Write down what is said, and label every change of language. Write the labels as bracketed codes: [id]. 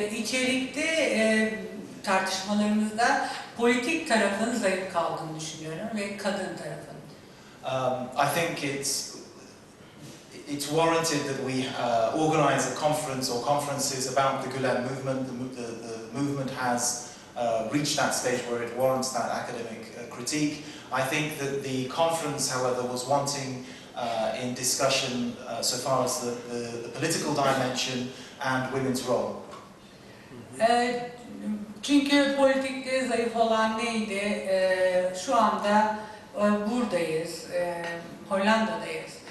[tr] İçerikte tartışmalarımızda politik tarafın zayıf kaldığını düşünüyorum ve kadın tarafın. [en] I think it's warranted that we organize a conference or conferences about the Gülen movement. The movement has reached that stage where it warrants that academic critique. I think that the conference, however, was wanting in discussion so far as the political dimension and women's role. [tr] Çünkü politikte zayıf olan neydi? Şu anda buradayız, Hollanda'dayız.